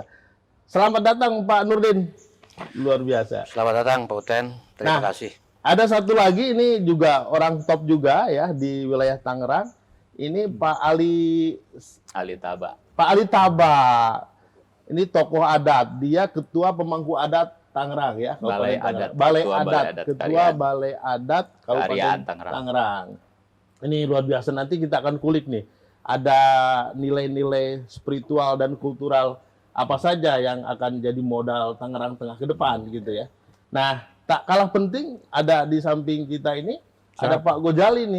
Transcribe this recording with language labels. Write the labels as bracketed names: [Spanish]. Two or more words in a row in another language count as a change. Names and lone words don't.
[Indonesian] Selamat datang Pak Nurdin, luar biasa. Selamat datang Pak Uten, terima kasih. Ada satu lagi, ini juga orang top juga ya di wilayah Tangerang. Ini Pak Ali Taba. Pak Ali Taba. Ini tokoh adat. Dia ketua pemangku adat Tangerang ya. Balai Tangerang. Adat. Balai Ketua Adat. Balai Adat Ketua Karyaan. Balai Adat Kabupaten Karyaan Tangerang. Tangerang. Ini luar biasa. Nanti kita akan kulik nih. Ada nilai-nilai spiritual dan kultural apa saja yang akan jadi modal Tangerang Tengah ke depan gitu ya. Nah, tak kalah penting ada di samping kita ini ada Pak Gojali nih.